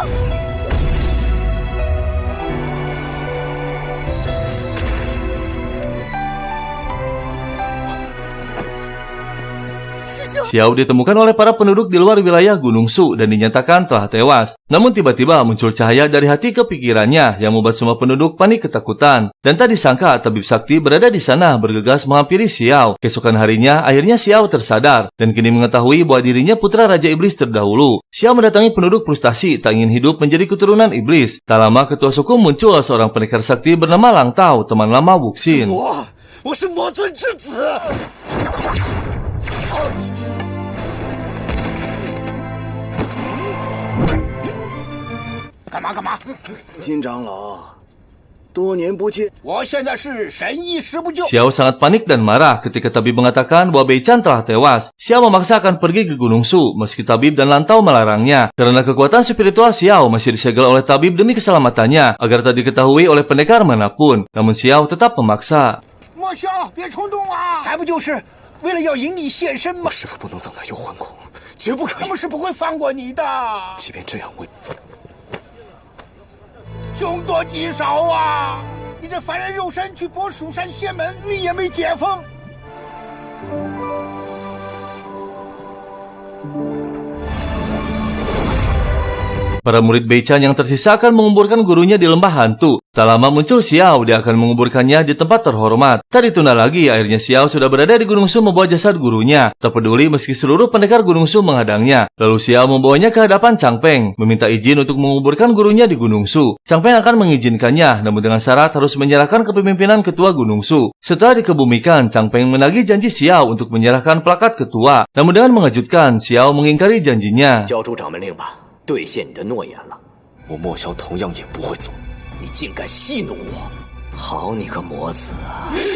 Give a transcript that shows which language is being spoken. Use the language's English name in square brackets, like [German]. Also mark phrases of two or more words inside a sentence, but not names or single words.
[Chinese] 师兄！ [Indonesian] Xiao ditemukan oleh para penduduk di luar wilayah Gunung Su dan dinyatakan telah tewas. Namun tiba-tiba muncul cahaya dari hati ke pikirannya yang membuat semua penduduk panik ketakutan. Dan tak disangka tabib sakti berada di sana bergegas menghampiri Xiao. Keesokan harinya, akhirnya Xiao tersadar dan kini mengetahui bahwa dirinya putra Raja Iblis terdahulu. Xiao mendatangi penduduk frustasi tak ingin hidup menjadi keturunan iblis. Tak lama ketua suku muncul seorang pendekar sakti bernama Lang Tao, teman lama Wuxin. [Chinese] 我是魔尊之子。干嘛？新长老，多年不见，我现在是神医师不救。 [Indonesian] Xiao sangat panik dan marah ketika tabib mengatakan bahwa Bei Chan telah tewas. Xiao memaksa akan pergi ke Gunung Su meski tabib dan Lan Tao melarangnya. Karena kekuatan spiritual Xiao masih disegel oleh tabib demi keselamatannya agar tak diketahui oleh pendekar manapun. Namun Xiao tetap memaksa. [Chinese] 莫萧，别冲动啊！还不就是为了要引你现身吗？师傅不能葬在幽魂谷，绝不可以。他们是不会放过你的。即便这样，我凶多吉少啊！你这凡人肉身去博蜀山仙门，你也没解封。 [Indonesian] Para murid Bei Chan yang tersisa akan menguburkan gurunya di lembah hantu. Tak lama muncul Xiao, dia akan menguburkannya di tempat terhormat. Tak ditunda lagi, akhirnya Xiao sudah berada di Gunung Su membawa jasad gurunya. Tak peduli meski seluruh pendekar Gunung Su menghadangnya. Lalu Xiao membawanya ke hadapan Chang Peng, meminta izin untuk menguburkan gurunya di Gunung Su. Chang Peng akan mengizinkannya, namun dengan syarat harus menyerahkan kepemimpinan ketua Gunung Su. Setelah dikebumikan, Chang Peng menagih janji Xiao untuk menyerahkan plakat ketua. Namun dengan mengejutkan, Xiao mengingkari janjinya. [Chinese] 交出掌门令吧，兑现你的诺言了。我莫萧同样也不会走。你竟敢戏弄我！好你个魔子啊！